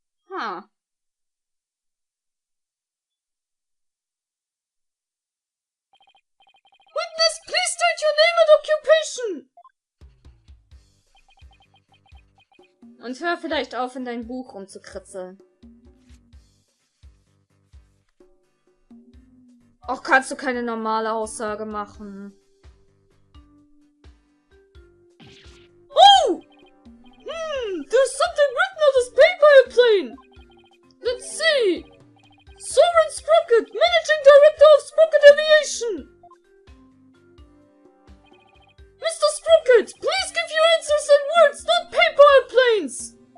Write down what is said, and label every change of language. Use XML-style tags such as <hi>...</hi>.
<en>Huh. Witness, please state your name and occupation!</en> <de>Und hör vielleicht auf, in dein Buch rumzukritzeln. Och, kannst du keine normale Aussage machen? Oh!</de> <en>There's something written on this paper airplane! Let's see! Soren Sprocket, Managing Director of Sprocket Aviation! Mr. Sprocket, please give your answers in words, not paper airplanes!</en>